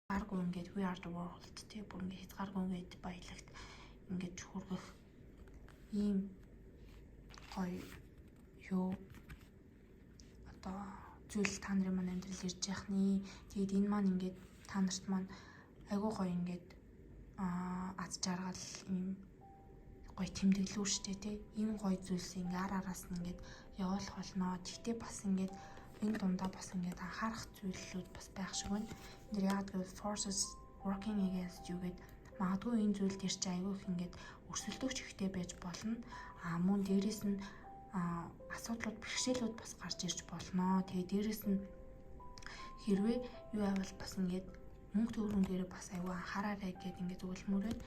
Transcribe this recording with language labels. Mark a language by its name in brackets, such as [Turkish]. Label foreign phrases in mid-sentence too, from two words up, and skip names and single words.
[Mongolian] хязгааргүй ингээд [English] we are the world [Mongolian] тий бүр ингээд хязгааргүй ингээд баялагт ингээд хүргэх ийм гоё юу одоо зүйл та нарын маань амьдрал ирж яхны. Тэгээд энэ маань ингээд та нарт маань айгүй гоё ингээд аз жаргал ийм гоё тэмдэглүү штэ тий. Ийм гоё зүйлс ингээ араас нь ингээд явуулах болно. Тэгтээ бас ингээд энэ дундаа бас ингээд анхаарах зүйлүүд бас байх шиг байна. Тэр яг гэвэл [English] forces working against you [Mongolian] гэд магадгүй энэ зүйл дээр чи айгүй их ингээд өрсөлдөгч ихтэй байж болно. Мөн дээрэс нь асуудлууд, бэрхшээлүүд бас гарч ирж болно. Тэгээ дээрэс нь хэрвээ юу авал бас ингээд мөнгө төгрөг дээр бас айгүй анхаараарай гэд ингээд зөвлөмөр байна.